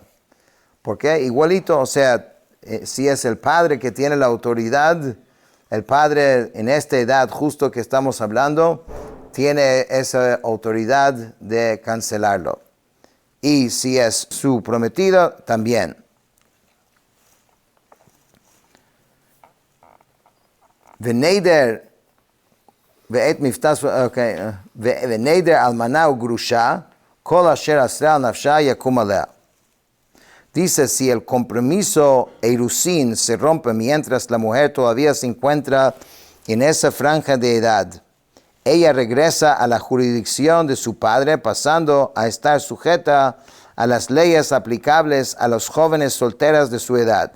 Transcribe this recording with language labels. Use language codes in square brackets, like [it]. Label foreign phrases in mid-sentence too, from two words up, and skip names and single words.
[es] Porque igualito, o sea, si es el padre que tiene la autoridad, el padre en esta edad justo que estamos hablando, tiene esa autoridad de cancelarlo. Y si es su prometido, también. [he] Veneder ואת מבטא, ונדר אלמנה וגרושה, כל אשר אסרה על נפשה יקום עליה. [es] Dice, si el compromiso eirusín se rompe mientras la mujer todavía se encuentra en esa franja de edad, ella regresa a la jurisdicción de su padre, pasando a estar sujeta a las leyes aplicables a los jóvenes solteras de su edad.